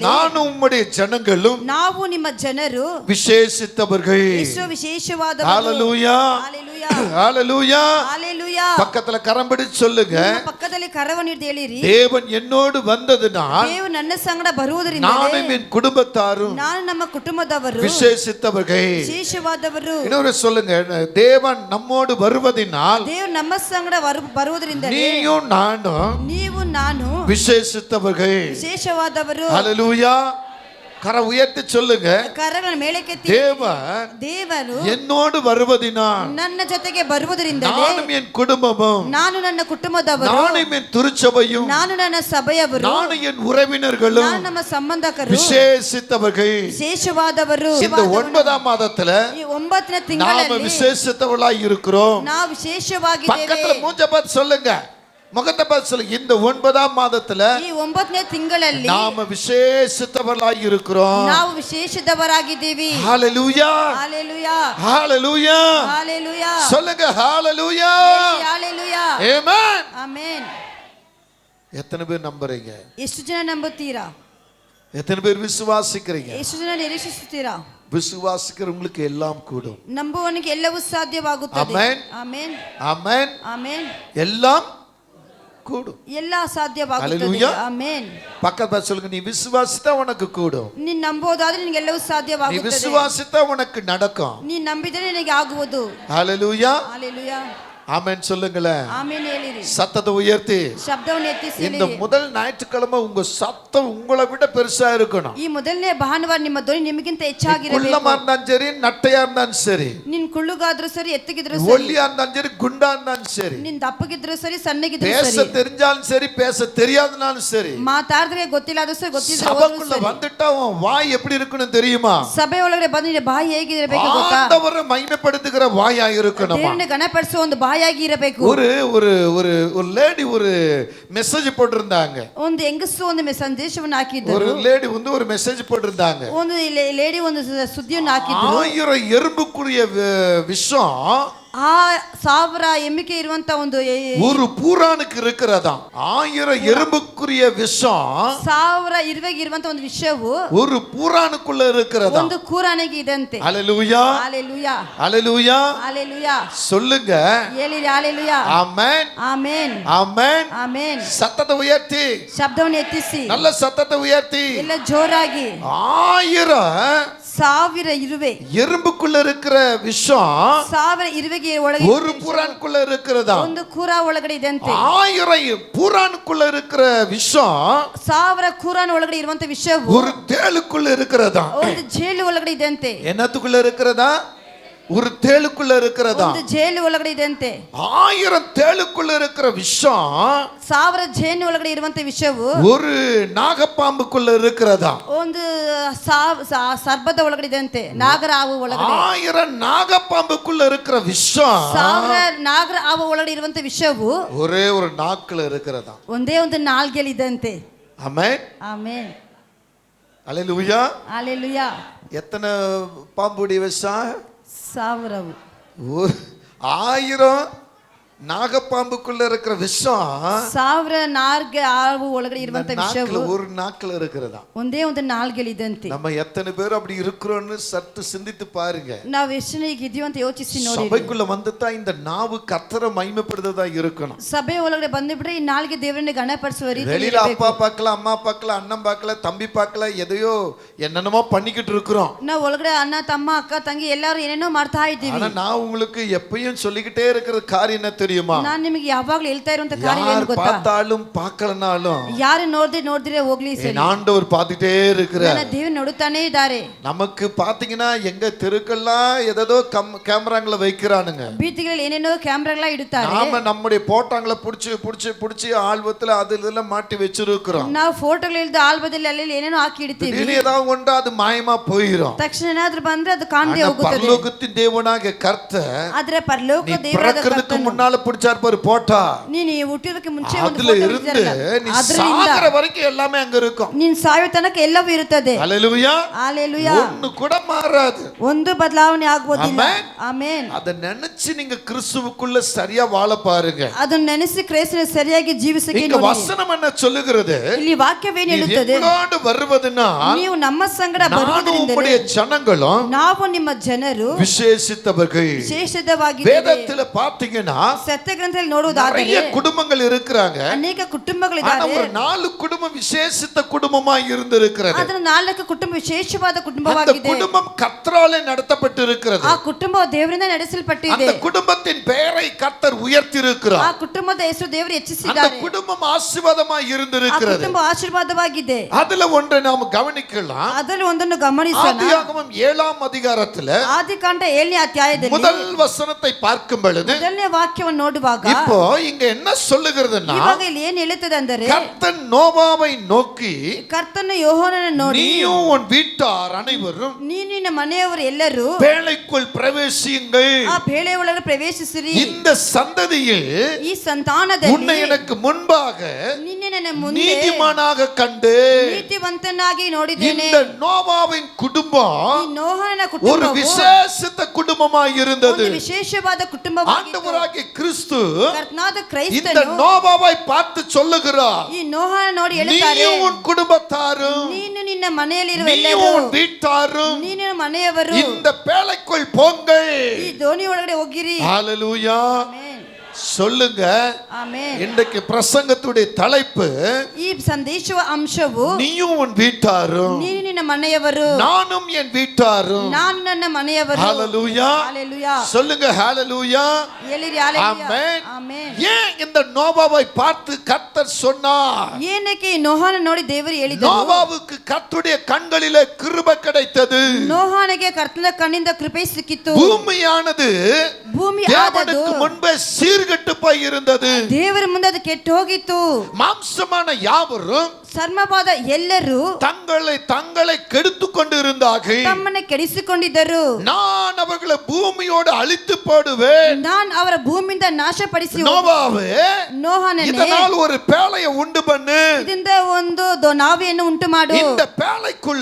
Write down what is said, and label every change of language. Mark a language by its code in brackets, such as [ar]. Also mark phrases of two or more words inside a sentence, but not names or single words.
[ta] நானும் உம்முடைய ஜனங்களும் [kn] ನಾವು ನಿಮ್ಮ ಜನರು [ta] விசேஷித்தவர்கள். [kn] ಎಷ್ಟು ವಿಶೇಷವಾದವರು. [ta] ஹalleluya, [kn] ಹalleluya, [ta] ஹalleluya. [kn] ಹalleluya. [ta] பக்கத்துல கரம் பிடிச்சு சொல்லுங்க, [kn] ನಿಮ್ಮ ಪಕ್ಕದಲ್ಲಿ ಕರವನ್ನು ಹಿಡಿದು ಹೇಳಿರಿ, [ta] தேவன் என்னோடு வந்ததினால் [kn] ದೇವರು ನನ್ನ ಸಂಗಡ ಬರುವುದರಿಂದ [ta] நானும் என் குடும்பத்தாரும் [kn] ನಾನು ನಮ್ಮ ಕುಟುಂಬದವರು [ta] விசேஷித்தவர்கள். [kn] ವಿಶೇಷವಾದವರು. [ta] இன்னொரு சொல்லுங்க, தேவன் நம்மோடு வருவதினால் [kn] ದೇವರು ನಮ್ಮ ಸಂಗಡ ಬರುವುದರಿಂದ [ta] நீயும் நானும் [kn] ನೀವು ನಾನು [ta] விசேஷித்தவர்கள். [kn] ವಿಶೇಷವಾದವರು. [ta] ஹalleluya. கர உயர்த்தி சொல்லுங்க, [kn] ಕರಗಳನ್ನು ಮೇಲಕ್ಕೆತ್ತಿ [ta] தேவன் [kn] ದೇವರು [ta] என்னோடு வருவதினால் [kn] ನನ್ನ ಜೊತೆಗೆ ಬರುವುದರಿಂದ [ta] நானும் என் குடும்பமும், [kn] ನಾನು ನನ್ನ ಕುಟುಂಬದವರು, [ta] நானும் என் திருச்சபையும், [kn] ನಾನು ನನ್ನ ಸಭೆಯವರು, [ta] நானும் என் உறவினர்களும் [kn] ನಾನು ನಮ್ಮ ಸಂಬಂಧಕರು [ta] விசேஷித்தவர்கள். [kn] ವಿಶೇಷವಾದವರು. [ta] இந்த 9ஆம் மாதத்துல [kn] ಈ 9ನೇ [ta] நாம [kn] ತಿಂಗಳಲ್ಲಿ [ta] விசேஷித்தவர்களாய் இருக்கிறோம். [kn] ನಾವು ವಿಶೇಷವಾಗಿದ್ದೇವೆ. [ta] பக்கத்துல மூஞ்ச பார்த்து சொல்லுங்க, முகத்தை பார்த்து சொல்லுங்க, இந்த 9ஆம் மாதத்துல [kn] ಈ 9ನೇ ತಿಂಗಳಲ್ಲಿ [ta] நாம விசேஷித்தவர்களாய் இருக்கிறோம். [kn] ನಾವು ವಿಶೇಷದವರಾಗಿದ್ದೀವಿ. [ta] ஹalleluya, [kn] ஹalleluya, [ta] ஹalleluya. [kn] ஹalleluya. [ta] சொல்லுங்க ஹalleluya, [kn] ஹalleluya. [ta] ஆமென். [kn] ಆಮೆನ್. [ta] எத்தனை பேர் நம்புறீங்க? [kn] ಎಷ್ಟು ಜನ ನಂಬುತ್ತೀರಾ? [ta] எத்தனை பேர் விசுவாசிக்கிறீங்க? [kn] ಎಷ್ಟು ಜನ ನಿರೀಕ್ಷಿಸುತ್ತೀರಾ? [ta] விசுவாசிக்கிறவங்களுக்கு எல்லாம் கூடும். [kn] ನಂಬುವವನಿಗೆ ಎಲ್ಲವೂ ಸಾಧ್ಯವಾಗುತ್ತದೆ. ಆಮೆನ್. ಆಮೆನ್, [ta] ஆமென். [kn] ಆಮೆನ್. [ta] எல்லாம் கூடும். [kn] ಎಲ್ಲ ಸಾಧ್ಯವಾಗುತ್ತದೆ. [ta] ஹalleluya. [kn] ಆಮೆನ್. [ta] பக்கத்துல பார்த்து சொல்லுங்க, நீ விசுவாசித்தா உனக்கு கூடும். [kn] ನೀನು ನಂಬೋದಾದ್ರೆ ನಿನಗೆ ಎಲ್ಲವೂ [ta] நீ [kn] ಸಾಧ್ಯವಾಗುತ್ತದೆ. [ta] விசுவாசித்தா உனக்கு நடக்கும். [kn] ನೀನು ನಂಬಿದರೆ ನಿನಗೆ ಆಗುವುದು. [ta] ஹalleluya, [kn] ஹalleluya. [ta] ஆமென் சொல்லுங்களேன். [kn] ಆಮೆನ್ ಹೇಳಿರಿ. [ta] சத்தத்தை உயர்த்தி [kn] ಶಬ್ದವನ್ನು ಎತ್ತಿಸಿ [ta] இந்த [kn] ಹೇಳಿರಿ. [ta] முதல் ஞாயிற்றுக்கிழமை உங்க சத்தம் உங்களை விட பெருசா இருக்கணும். [kn] ಈ ಮೊದಲನೇ ಭಾನುವಾರ ನಿಮ್ಮ ಧ್ವನಿ ನಿಮಗಿಂತ ಹೆಚ್ಚಾಗಿರಬೇಕು. [ta] குள்ளமா இருந்தாலும் சரி, நட்டையா இருந்தாலும் சரி, [kn] ನಿನ್ ಕುಳ್ಳುಗಾದ್ರೂ ಸರಿ, ಎತ್ತಗಿದ್ರು ಸರಿ, [ta] ஒல்லியா இருந்தாலும் சரி, குண்டா இருந்தாலும் சரி, [kn] ನಿನ್ ದಪ್ಪಗಿದ್ರು ಸರಿ, ಸಣ್ಣಗಿದ್ರು [ta] பேச [kn] ಸರಿ, [ta] தெரிஞ்சாலும் சரி, பேச தெரியாதனாலும் சரி, [kn] ಮಾತಾಡಿದ್ರೆ ಗೊತ್ತಿಲ್ಲ ಸರಿ, ಗೊತ್ತಿದ್ರೆ [ta] சபைக்குள்ள வந்துட்டா உன் வாய் எப்படி இருக்கணும் தெரியுமா? [kn] ಸಭೆ ಒಳಗಡೆ ಬಂದ್ರೆ ಬಾಯಿ ಹೇಗಿರಬೇಕು ಗೊತ್ತಾ? [ta] ஆண்டவரை மகிமைப்படுத்துகிற வாயா இருக்கணும். [kn] ದೇವರನ್ನ ಗಣಪಡಿಸುವ ಒಂದು ಬಾಯಾಗಿ ಇರಬೇಕು. [ta] ஒரு ஒரு ஒரு ஒரு லேடி ஒரு மெசேஜ் போட்டிருந்தாங்க. [kn] ಒಂದು ಹೆಂಗಸು ಒಂದು ಸಂದೇಶವನ್ನು ಹಾಕಿದ್ರು. [ta] ஒரு லேடி வந்து ஒரு மெசேஜ் போட்டிருந்தாங்க. [kn] ಒಂದು ಲೇಡಿ ಒಂದು ಸುದ್ದಿಯನ್ನು ಹಾಕಿದ್ರು. [ta] 1000 எறும்புக்குரிய விஷம் [kn] 1000 ಎಮ್ಮಿಕೆ ಇರುವಂತ ಒಂದು [ta] ஒரு பூரானுக்கு இருக்கிறதாம் 1000 எறும்புக்குரிய விஷம் [kn] 1000 ಇರುವೆಗೆ ಇರುವಂತ ಒಂದು ವಿಷವು [ta] ஒரு பூரானுக்குள்ள இருக்கிறதாம். [kn] ಒಂದು ಕೂರಾನೆಗೆ ಇದಂತೆ. [ta] ஹalleluya [kn] ஹalleluya [ta] ஹalleluya [kn] ஹalleluya [ta] சொல்லுங்க. [kn] ಹೇಳಿ ஹalleluya. [ta] ஆமென் [kn] ಆಮೆನ್ [ta] ஆமென் [kn] ಆಮೆನ್. [ta] சத்தத்தை உயர்த்தி, [kn] ಶಬ್ದವನ್ನು ಎತ್ತಿಸಿ, [ta] நல்ல சத்தத்தை உயர்த்தி. [kn] ಎಲ್ಲ ಜೋರಾಗಿ. [ta] 1000 [kn] ಇರುವೆ [ta] எறும்புக்குள்ள இருக்கிற விஷம் [kn] 1000 ಇರುವೆಗೆ ಒಳಗೆ [ta] ஒரு பூரானுக்குள்ள இருக்கிறதா. [kn] ಒಂದು ಕೂರ ಒಳಗಡೆ ಇದಂತೆ. [ta] 1000 பூரானுக்குள்ள இருக்கிற விஷம் [kn] 1000 ಕೂರಾನ ಒಳಗಡೆ ಇರುವಂತ ವಿಷವು [ta] ஒரு தேளுக்குள்ள இருக்கிறதா. [kn] ಒಂದು ಜೇಲು ಒಳಗಡೆ ಇದಂತೆ. [ta] என்னத்துக்குள்ள இருக்கிறதா? ஒரு தேளுக்குள்ள இருக்கிறதா. [kn] ಒಂದು ಜೇಲು ಒಳಗಡೆ ಇದಂತೆ. [ta] 1000 தேளுக்குள்ள இருக்கிற விஷம் [kn] 1000 ಜೇನು ಒಳಗಡೆ ಇರುವಂತ ವಿಷವು [ta] ஒரு நாகப்பாம்புக்குள்ள இருக்கிறதா. [kn] ಒಂದು ಸರ್ಪದ ಒಳಗಡೆ ಇದಂತೆ. ನಾಗರ ಹಾವು ಒಳಗಡೆ [ta] 1000 நாகப்பாம்புக்குள்ள இருக்கிற விஷம் [kn] 1000 ನಾಗರ ಹಾವು ಒಳಗಡೆ ಇರುವಂತ ವಿಷವು [ta] ஒரே ஒரு நாக்குல இருக்கிறதா. [kn] ಒಂದೇ ಒಂದು ನಾಲ್ಗೆಯಲ್ಲಿ ಇದಂತೆ. [ta] ஆமென் [kn] ಆಮೆನ್ [ta] ஹalleluya. [kn] ஹalleluya. [ta] எத்தனை பாம்புடைய விஷம்? [kn] 1000. [ta] 1000 நாகப்பாம்புக்குள்ள இருக்கிற விஷம் [kn] 1000 ನಾರ್ಗೆ ಹಾವು ಒಳಗಡೆ ಇರುವಂತ ವಿಷವು [ta] ஒரு நாக்குல இருக்கிறதா. [kn] ಒಂದೇ ಒಂದು ನಾಲ್ಗೆಯಲ್ಲಿ ಇದಂತೆ. [ta] நம்ம எத்தனை பேர் அப்படி இருக்கிறோம்னு சற்று சிந்தித்து பாருங்க. [kn] ನಾವು ಎಷ್ಟು ಈಗ ಇದೀವಿ ಅಂತ ಯೋಚಿಸಿ ನೋಡಿ. [ta] சபைக்குள்ள வந்துட்டா இந்த நாவு கர்த்தரை மகிமைப்படுத்துறதா இருக்கணும். [kn] ಸಭೆ ಒಳಗಡೆ ಬಂದಿಬಿಟ್ರೆ ಈ ನಾಲ್ಗೆ ದೇವರನ್ನ ಗಣಪಡಿಸುವ ರೀತಿಯಲ್ಲಿ [ta] வெளியில அப்பா பார்க்கல, அம்மா பார்க்கல, அண்ணன் பார்க்கல, தம்பி பார்க்கல, எதையோ என்னென்னமோ பண்ணிக்கிட்டு இருக்கிறோம். [kn] ನಾವು ಒಳಗಡೆ ಅಣ್ಣ ತಮ್ಮ ಅಕ್ಕ ತಂಗಿ ಎಲ್ಲರೂ ಏನೇನೋ ಮಾಡ್ತಾ ಇದ್ದೀವಿ. [ta] ஆனா நான் உங்களுக்கு எப்பயும் சொல்லிக்கிட்டே இருக்கிற காரியம் என்ன தெரியுமா? [kn] ನಾನು ನಿಮಗೆ ಯಾವಾಗಲೂ ಹೇಳ್ತಾ ಇರುವಂತ ಕಾರ್ಯ ಏನು ಗೊತ್ತಾ? [ta] பார்த்தாலும் பார்க்கலனாலும் [kn] ಯಾರು ನೋಡಿದ್ರೆ ಹೋಗ್ಲಿ ಸರಿ, [ta] ஆண்டவர் பார்த்துட்டே இருக்கிறார். [kn] ನನ್ನ ದೇವರು ನೋಡುತ್ತಾನೆ ಇದ್ದಾರೆ. [ta] நமக்கு பாத்தீங்கன்னா எங்க தெருக்கெல்லாம் ஏதோ கேமராங்களை வைக்கிறானுங்க. [kn] ಬೀದಿಗಳಲ್ಲಿ ಏನೇನೋ ಕ್ಯಾಮೆರಾಗಳ ಇಡುತ್ತಾರೆ. [ta] நாம நம்முடைய போட்டாங்களை புடிச்சு ஆல்பத்துல அதுல மாட்டி வச்சிருக்கிறோம். [kn] ನಾವು ಫೋಟೋಗಳು ಇಲ್ದ ಆಲ್ಬದಲ್ಲಿ ಅಲ್ಲಿ ಏನೇನೋ ಹಾಕಿ ಇಡ್ತೀವಿ. [ta] திடீர்னு ஏதாவது ஒன்று அது மாயமா போயிடும். [kn] ತಕ್ಷಣ ಏನಾದ್ರೂ ಬಂದ್ರೆ ಅದು ಕಾಣದೇ ಹೋಗುತ್ತದೆ. [ta] பரலோகத்தின் தேவனாகிய கர்த்தர் [kn] ಆದ್ರೆ ಪರಲೋಕ ದೇವರಾದ [ta] பிறக்கிறதுக்கு முன்னால பிடிச்சார் பாரு போட்டா. [kn] ನೀನು ಹುಟ್ಟಿರೋದಕ್ಕೆ ಮುಂಚೆ ಒಂದು [ta] அதுல இருந்து நீ சாகற வரைக்கும் எல்லாமே அங்க இருக்கும். [kn] ನೀನು ಸಾಯೋ ತನಕ ಎಲ್ಲವೂ ಇರುತ್ತದೆ. [ta] ஹalleluya [kn] ஹalleluya. [ta] ஒன்னு கூட மாறாது. [kn] ಒಂದು ಬದಲಾವಣೆ ಆಗುವುದಿಲ್ಲ. ಆಮೆನ್. ಅದ ನೆನಚಿ [ta] நீங்க கிறிஸ்துவுக்குள்ள சரியா வாழ பாருங்க. [kn] ಅದನ್ನ ನೆನೆಸಿ ಕ್ರಿಸ್ತನ ಸರಿಯಾಗಿ ಜೀವಿಸಕ್ಕೆ ನೋಡಿ. ವಚನ [ta] என்ன சொல்லுகிறது? [kn] ಇಲ್ಲಿ ವಾಕ್ಯವೇನು ಹೇಳುತ್ತದೆ? ನಿಮ್ಮೊಂದಿಗೆ ಬರುವುದನ್ನ ನೀವು ನಮ್ಮ ಸಂಗಡ ಬರುವುದರಿಂದ [ta] ಜನங்களும் [kn] ನಾವು ನಿಮ್ಮ ಜನರು [ta] விசேஷித்தவர்கள். [kn] ವಿಶೇಷವಾಗಿದ್ದೇವೆ. [ta] வேதத்துல பாத்தீங்கன்னா [kn] ಸತ್ಯ ಗ್ರಂಥದಲ್ಲಿ ನೋಡುವುದಾದರೆ [ta] நிறைய குடும்பங்கள் இருக்கிறாங்க. [kn] ಅನೇಕ ಕುಟುಂಬಗಳಿದ್ದಾರೆ. [ta] ஆனா ஒரு 4 குடும்பம் விசேஷித்த குடும்பமா இருந்திருக்கிறது. [kn] ಅದರ 4 ಕುಟುಂಬ ವಿಶೇಷವಾದ ಕುಟುಂಬವಾಗಿದೆ. [ta] அந்த குடும்பம் கர்த்தராலே நடத்தப்பட்டிருக்கிறது. [kn] ಆ ಕುಟುಂಬವು ದೇವರಿಂದ ನಡೆಸಲ್ಪಟ್ಟಿದೆ. [ta] அந்த குடும்பத்தின் பெயரை கர்த்தர் உயர்த்தி இருக்கிறார். [kn] ಆ ಕುಟುಂಬದ ಹೆಸರು ದೇವರು ಹೆಚ್ಚಿಸಿದ್ದಾರೆ. [ta] அந்த குடும்பம் ஆசீர்வாதமாய் இருந்திருக்கிறது. [kn] ಆ ಕುಟುಂಬ ಆಶೀರ್ವಾದವಾಗಿದೆ. [ta] அதுல ஒன்றை நாம் கவனிக்கலாம். [kn] ಅದರಲ್ಲಿ ಒಂದನ್ನು ಗಮನಿಸೋಣ. [ta] ஆதியாகமம் 7ஆம் அதிகாரத்துல [kn] ಆದಿಕಾಂಡ 7ನೇ ಅಧ್ಯಾಯದಲ್ಲಿ [ta] முதல் வசனத்தை பார்க்கும் பொழுது [kn] ಮೊದಲನೇ ವಾಕ್ಯವನ್ನು ನೋಡುವಾಗ [ta] இப்போ இங்க என்ன சொல்லுகிறதுன்னா [kn] ಇವಾಗ ಇಲ್ಲಿ ಏನು ಹೇಳುತ್ತದೆ ಅಂದರೆ [ta] கர்த்தன் நோவாவை நோக்கி [kn] ಕರ್ತನು ಯೋಹಾನನನ್ನು ನೋಡಿ [ta] நீயும் உன் வீட்டார் அனைவரும் [kn] ನೀನು ನಿನ್ನ ಮನೆಯವರು ಎಲ್ಲರೂ [ta] பேழைக்குள் பிரவேசியுங்கள். [kn] ಆ ಬೇಳೆ ಒಳಗೆ ಪ್ರವೇಶಿಸಿರಿ. [ta] இந்த சந்ததியில் [kn] ಈ ಸಂತಾನದಲ್ಲಿ [ta] உன்னை எனக்கு முன்பாக [kn] ನಿನ್ನೆ ನನ್ನ ಮುಂದೆ [ta] நீதிமானாக கண்டு [kn] ನೀತಿವಂತನಾಗಿ ನೋಡಿದ್ದೇನೆ. [ta] இந்த நோவாவின் குடும்பம் [kn] ಈ ನೋಹನ [ta] ஒரு [kn] ಕುಟುಂಬವು [ta] விசேஷித்த குடும்பமாய் இருந்தது. [kn] ಒಂದು ವಿಶೇಷವಾದ ಕುಟುಂಬವಾಗಿತ್ತು. [ta] ஆண்டவராகிய கிறிஸ்து [kn] ಕರ್ತನಾದ [ta] இந்த [kn] ಕ್ರೈಸ್ತನು [ta] நோவாவை பார்த்து சொல்லுகிறார், [kn] ಈ ನೋಹನ ನೋಡಿ ಹೇಳುತ್ತಾರೆ, [ta] நீயும் உன் குடும்பத்தாரும் [kn] ನೀನು ನಿನ್ನ ಮನೆಯಲ್ಲಿರುವ [ta] நீயும் [kn] ಎಲ್ಲರೂ [ta] உன் வீட்டாரும் [kn] ನೀನು ಮನೆಯವರು [ta] இந்த பேழைக்குள் போங்கள். [kn] ಈ ದೋಣಿ ಒಳಗಡೆ ಹೋಗಿರಿ. [ta] ஹalleluya [kn] ಆಮೆನ್. [ta] சொல்லுங்க. [kn] ಆಮೆನ್. [ta] இன்றைக்கு பிரசங்கத்துடைய தலைப்பு [kn] ಈ ಸಂದೇಶವ ಅಂಶವು [ta] நீயும் உன் வீட்டாரும் [kn] ನೀನು ನಿನ್ನ ಮನೆಯವರು [ta] நானும் என் வீட்டாரும். [kn] ನಾನು ನನ್ನ ಮನೆಯವರು. [ta] ஹalleluya [kn] ஹalleluya. [ta] சொல்லுங்க ஹalleluya. [kn] ಹೇಳಿರಿ ಹalleluya. [ta] ஆமென். [kn] ಆಮೆನ್. [ta] ஏன் இந்த நோவாவை பார்த்து கர்த்தர் சொன்னார்? [kn] ಏನಕ್ಕೆ ಈ ನೋಹನ ನೋಡಿ ದೇವರು ಹೇಳಿದರು? [ta] நோவாவுக்கு கர்த்தருடைய கண்களிலே கிருபை கிடைத்தது. [kn] ನೋಹನಿಗೆ ಕರ್ತನ ಕಣ್ಣಿಂದ ಕೃಪೆ ಸಿಕ್ಕಿತು. [ta] பூமியானது [kn] ಭೂಮಿ ಆದದು [ta] தேவனுக்கு முன்பே சீர்கெட்டு போய் இருந்தது. [kn] ದೇವರ ಮುಂದೆ ಅದು ಕೆಟ್ಟು ಹೋಗಿತ್ತು. [ta] மாம்சமான யாவரும் [kn] ಚರ್ಮವಾದ ಎಲ್ಲರೂ [ta] தங்களை கெடுத்துக் கொண்டு இருந்தார்கள். [kn] ತಮ್ಮನ್ನು ಕೆಡಿಸಿಕೊಂಡಿದ್ದರು. [ta] நான் அவர்களை பூமியோடு அழித்து போடுவேன். [kn] ನಾನು ಅವರ ಭೂಮಿಯಿಂದ ನಾಶಪಡಿಸಿ [ta] நோவாவே, [kn] ನೋಹನನೇ, [ta] இதனால் ஒரு பேழையை உண்டு பண்ணு. [kn] ಇದರಿಂದ ಒಂದು ನಾವಿಯನ್ನು ಉಂಟು ಮಾಡು. [ta] இந்த பேழைக்குள்ள